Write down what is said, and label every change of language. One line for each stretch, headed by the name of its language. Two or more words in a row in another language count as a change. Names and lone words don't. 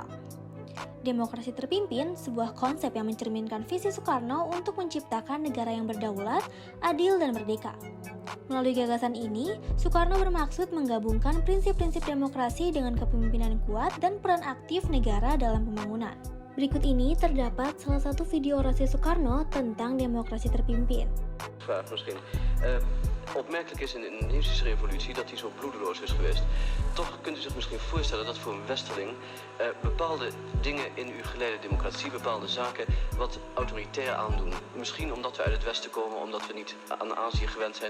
Indonesian: Demokrasi terpimpin, sebuah konsep yang mencerminkan visi Soekarno untuk menciptakan negara yang berdaulat, adil, dan merdeka. Melalui gagasan ini, Soekarno bermaksud menggabungkan prinsip-prinsip demokrasi dengan kepemimpinan kuat dan peran aktif negara dalam pembangunan. Berikut ini terdapat salah satu video orasi Soekarno tentang demokrasi terpimpin.
Dutch: Vraag misschien. Opmerkelijk is in de Indonesische revolutie dat die zo bloedeloos is geweest. Toch kunt u zich misschien voorstellen dat voor een westerling bepaalde dingen in uw geleide democratie, bepaalde zaken wat autoritair aandoen. Misschien omdat we uit het westen komen, omdat we niet aan Azië gewend zijn.